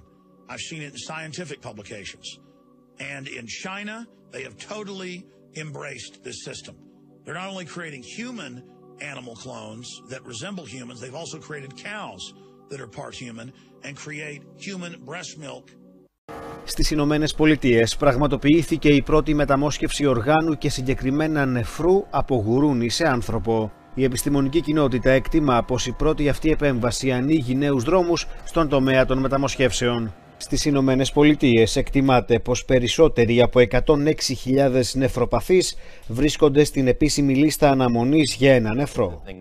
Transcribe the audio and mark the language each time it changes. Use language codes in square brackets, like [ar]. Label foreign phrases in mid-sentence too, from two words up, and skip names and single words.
[en] I've seen it in scientific publications. And in China, they have totally embraced this system. They're not only creating human animal clones that resemble humans, they've also created cows that are part human and create human breast milk. [el] Στις Ηνωμένες Πολιτείες πραγματοποιήθηκε η πρώτη μεταμόσχευση οργάνου και συγκεκριμένα νεφρού από γουρούνι σε άνθρωπο. Η επιστημονική κοινότητα εκτιμά πως η πρώτη αυτή επέμβαση ανοίγει νέους δρόμους στον τομέα των μεταμοσχεύσεων. Στις Ηνωμένες Πολιτείες εκτιμάται πως περισσότεροι από 106.000 νεφροπαθείς βρίσκονται στην επίσημη λίστα αναμονής για ένα νεφρό.